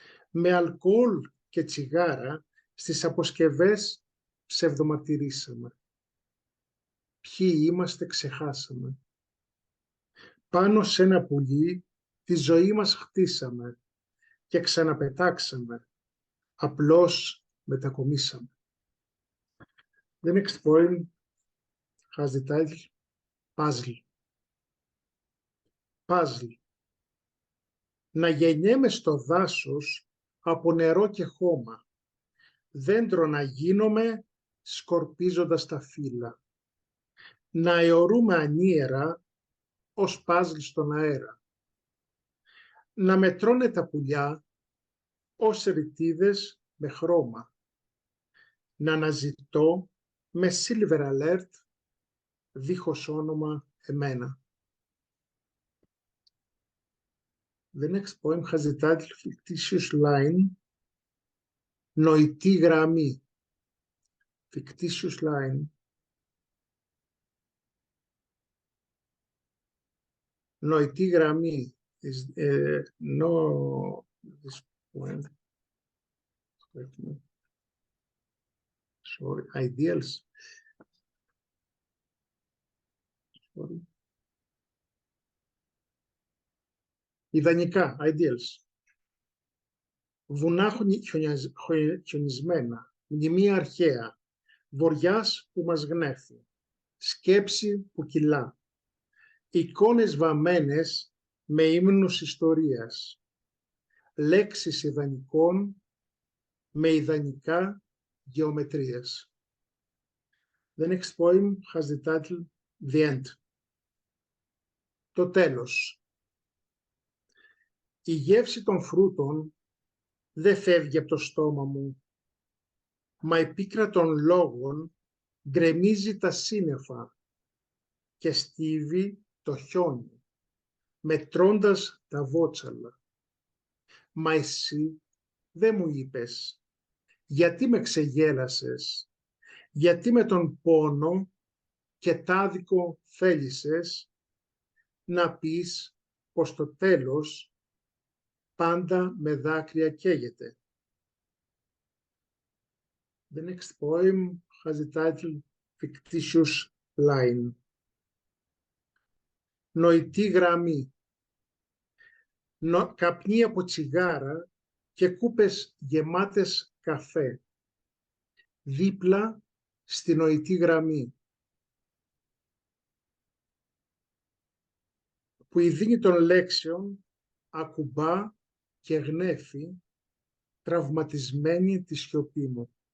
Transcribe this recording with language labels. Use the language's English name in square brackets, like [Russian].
[Greek] Με αλκοόλ και τσιγάρα στις αποσκευές ψευδομαρτυρήσαμε. Ποιοι είμαστε ξεχάσαμε. Πάνω σε ένα πουλί τη ζωή μας χτίσαμε και ξαναπετάξαμε. Απλώς μετακομίσαμε. [English] The next poem has the title Puzzle. Puzzle. [Greek] Να γεννιέμαι στο δάσος από νερό και χώμα. Δέντρο να γίνομαι σκορπίζοντας τα φύλλα. Να αιωρούμε ανίερα ως παζλ στον αέρα. Να μετρώνε τα πουλιά ως ρητίδες με χρώμα. Να αναζητώ με silver alert δίχως όνομα εμένα. [English] The next poem has the title Fictitious Line. [Greek] Νοητή γραμμή. [English] Fictitious line. [Greek] Νοητή γραμμή [English] is no this poem. Sorry, ideals. Sorry. [Greek] Ιδανικά, ideals. Βουνά χιονισμένα, μνημεία αρχαία, βοριάς που μας γνέφει, σκέψη που κυλά, εικόνες βαμμένες με ύμνους ιστορίας, λέξεις ιδανικών με ιδανικά γεωμετρίας. [English] The next poem has the title The End. [Greek] Το τέλος. Η γεύση των φρούτων δεν φεύγει από το στόμα μου, μα η πίκρα των λόγων γκρεμίζει τα σύννεφα και στίβει το χιόνι, μετρώντας τα βότσαλα. Μα εσύ δεν μου είπες, γιατί με ξεγέλασες, γιατί με τον πόνο και τάδικο θέλησες να πεις πως το τέλος πάντα με δάκρυα καίγεται. [English] The next poem has the title Fictitious Line. [Greek] Νοητή γραμμή. Καπνί από τσιγάρα και κούπες γεμάτες καφέ. Δίπλα στη νοητή γραμμή. Που η δίνη των λέξεων ακουμπά και γνέφει, τραυματισμένη τη σιωπή μου.